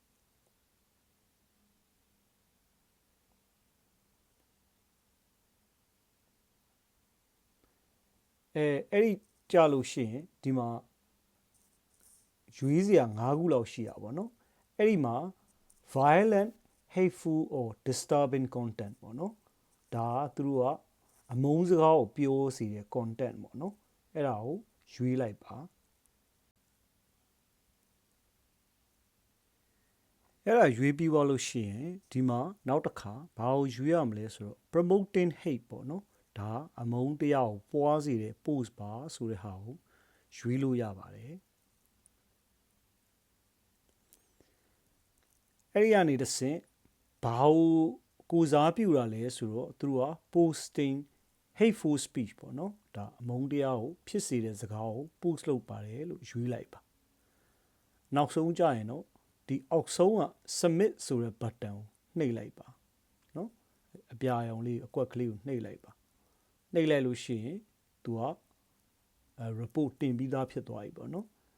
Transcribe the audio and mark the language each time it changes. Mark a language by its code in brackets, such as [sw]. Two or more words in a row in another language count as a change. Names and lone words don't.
[my] အဲ့ဒီကြာလို့ရှိရင်ဒီမှာရွေးစရာ၅ခုလောက်ရှိတာပေါ့နော်အဲ့ဒီမှာ [en] violent hateful or disturbing content [my] ပေါ့နော်ဒါကသူတို့ကအမုန်းစကားကိုပြောစီတဲ့ content ပေါ့နော်အဲ့ဒါကိုရွေးလိုက်ပါ အဲ့ဒါရွေးပြီးသွားလို့ရှိရင်ဒီမှာနောက်တစ်ခါဘာကိုရွေးရမလဲဆိုတော့ [en] promoting hate [my] ပေါ့နော်ဒါအမုန်းတရားကိုပွားစေတဲ့ post ပါဆိုတဲ့ဟာကိုရွေးလို့ရပါတယ် အဲ့ဒီကနေတစ်ဆင့်ဘာကိုစားပြုတာလဲဆိုတော့သူတို့က [en] posting hateful speech [my] ပေါ့နော် ဒါအမုန်းတရားကိုဖြစ်စေတဲ့စကားကို post လုပ်ပါတယ်လို့ရွေးလိုက်ပါနောက်ဆုံးကြရင်တော့ဒီအောက်ဆုံးက submit ဆိုတဲ့ button ကိုနှိပ်လိုက်ပါနော်အပြာရောင်လေးအကွက်ကလေးကိုနှိပ်လိုက်ပါနှိပ်လိုက်လို့ရှိရင်သူကreport တင်ပြီးသားဖြစ်သွားပြီပေါ့နော်